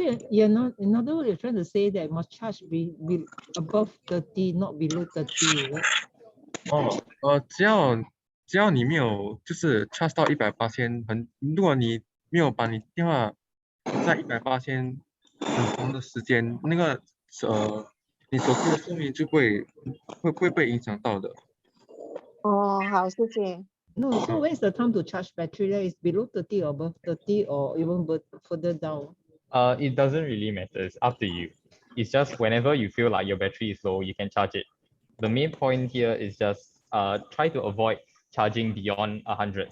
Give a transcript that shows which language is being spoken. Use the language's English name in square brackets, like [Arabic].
[English] In other words, you're trying to say that must charge be above 30, not below 30, is it? [Chinese] 只要你没有就是 charge 到100%，如果你没有把你电话在100%很长的时间，那个你手机的寿命就会被影响到的。好，谢谢。 [English] No, so where's the time to charge battery? There is below 30 or above 30 or even further down? It doesn't really matter. It's up to you. It's just whenever you feel like your battery is low, you can charge it. The main point here is just try to avoid charging beyond 100.